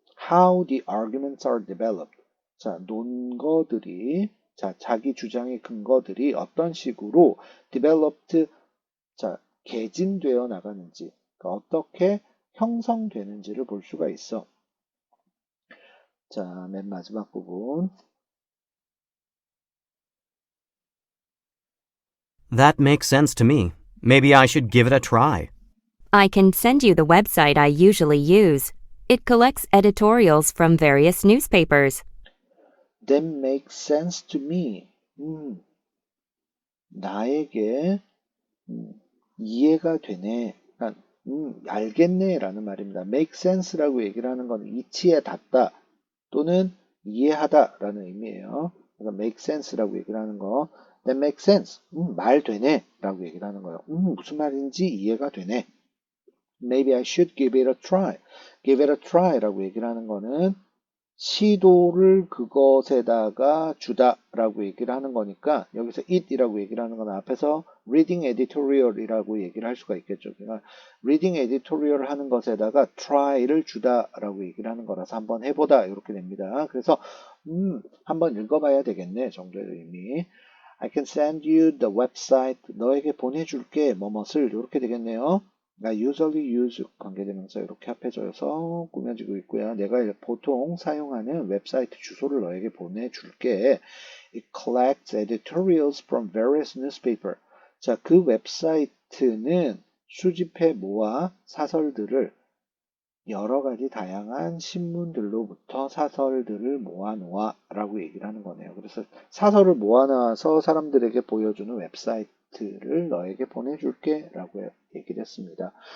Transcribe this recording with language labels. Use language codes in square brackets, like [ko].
[en] how the arguments are developed. [ko] 자, 논거들이, 자기 주장의 근거들이 어떤 식으로 developed, 개진되어 나가는지, 그러니까 어떻게 형성되는지를 볼 수가 있어. 자, 맨 마지막 부분. [en] That makes sense to me. Maybe I should give it a try. I can send you the website I usually use. It collects editorials from various newspapers. That makes sense to me. [ko] 나에게 이해가 되네. 그러니까, 알겠네 라는 말입니다. make sense라고 얘기를 하는 건 이치에 닿다 또는 이해하다 라는 의미예요. 그러니까 make sense라고 얘기를 하는 거 [en] that makes sense. [ko] 말 되네 라고 얘기를 하는 거예요. 무슨 말인지 이해가 되네. [en] Maybe I should give it a try. give it a try [ko] 라고 얘기를 하는 거는 시도를 그것에다가 주다라고 얘기를 하는 거니까 여기서 it이라고 얘기를 하는 건 앞에서 reading editorial이라고 얘기를 할 수가 있겠죠. 그러니까 reading editorial 하는 것에다가 try를 주다라고 얘기를 하는 거라서 한번 해보다 이렇게 됩니다. 그래서 한번 읽어봐야 되겠네 정도의 의미. [en] I can send you the website. [ko] 너에게 보내줄게 뭐뭇을 이렇게 되겠네요. [en] I usually use [ko] 관계대명사 이렇게 합해져서 꾸며지고 있고요. 내가 보통 사용하는 웹사이트 주소를 너에게 보내줄게. [en] It collects editorials from various newspapers. [ko] 자, 그 웹사이트는 수집해 모아 사설들을 여러 가지 다양한 신문들로부터 사설들을 모아놓아 라고 얘기를 하는 거네요. 그래서 사설을 모아놔서 사람들에게 보여주는 웹사이트를 너에게 보내줄게 라고 얘기를 했습니다.